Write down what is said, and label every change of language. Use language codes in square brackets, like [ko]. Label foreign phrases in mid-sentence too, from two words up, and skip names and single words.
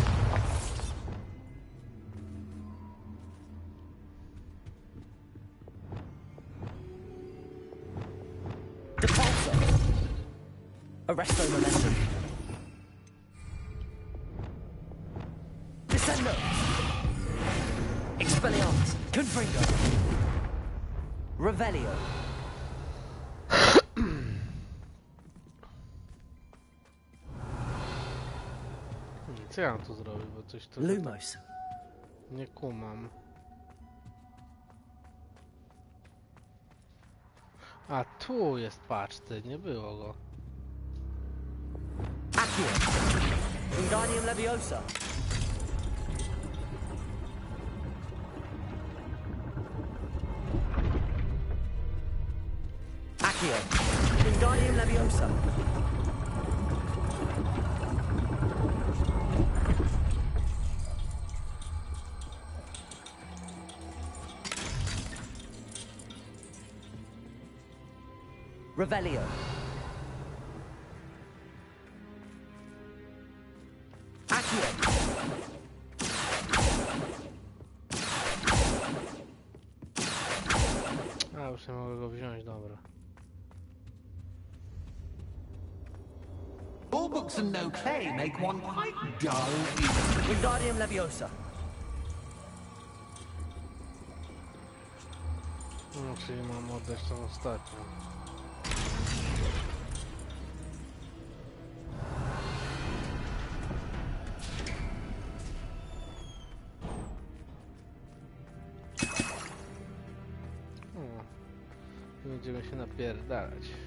[la] Depulso. Arresto Momentum. Descendo. Expelliarmus. Confringo. Revelio. [pl] Co ja mam tu zrobić, bo coś tu [la] Lumos. [pl] nie kumam. A tu jest paczty, nie było go. [la] Accio. Wingardium Leviosa. Accio. Wingardium Leviosa. Revelio. Accio. [pl] Już nie mogę go wziąć, dobra. [en] All books and no play make one quite dull. [la] Wingardium Leviosa. [pl] No, czyli mam oddać tą ostatnią. Będziemy się napierdalać.